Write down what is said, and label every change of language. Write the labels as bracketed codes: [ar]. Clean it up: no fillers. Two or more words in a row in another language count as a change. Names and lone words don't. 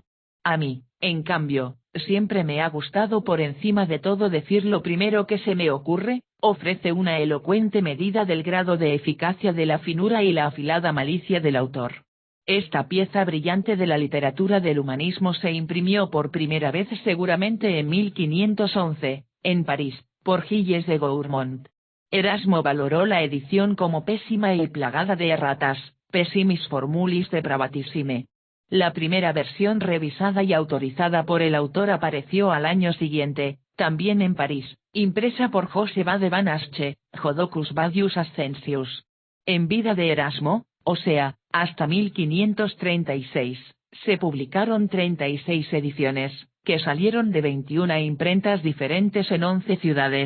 [es] A mí, en cambio, siempre me ha gustado por encima de todo decir lo primero que se me ocurre, ofrece una elocuente medida del grado de eficacia de la finura y la afilada malicia del autor. Esta pieza brillante de la literatura del humanismo se imprimió por primera vez seguramente en 1511, en París, por Gilles de Gourmont. Erasmo valoró la edición como pésima y plagada de erratas, [la] pessimis formulis depravatissime. [es] La primera versión revisada y autorizada por el autor apareció al año siguiente, también en París, impresa por Joseba de Van Asche, Jodocus Badius Ascensius. En vida de Erasmo, o sea, hasta 1536, se publicaron 36 ediciones, que salieron de 21 imprentas diferentes en 11 ciudades.